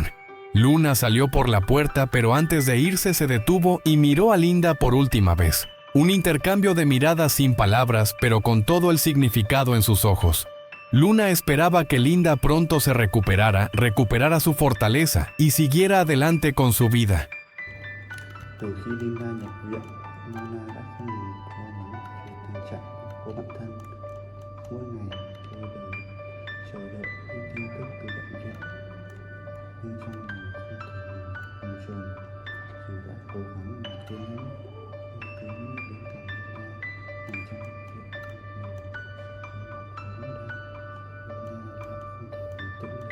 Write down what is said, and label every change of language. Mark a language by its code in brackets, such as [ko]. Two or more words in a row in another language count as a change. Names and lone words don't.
[es] Luna salió por la puerta, pero antes de irse se detuvo y miró a Linda por última vez. Un intercambio de miradas sin palabras, pero con todo el significado en sus ojos. Luna esperaba que Linda pronto se recuperara su fortaleza y siguiera adelante con su vida. [vi] Từ khi Linda nhập viện, Luna đã không ngừng lo lắng về tình trạng của bản thân. Mỗi ngày tôi đều chờ đợi những tin tức từ bệnh viện, nhưng trong lòng không thể ngừng bồn chồn. Dù đã cố gắng mà kiên nhẫn, nhưng cứ nghĩ đến cảnh Linda nằm trong bệnh viện một mình, với một nỗi đau, Luna lại không thể bình tĩnh được.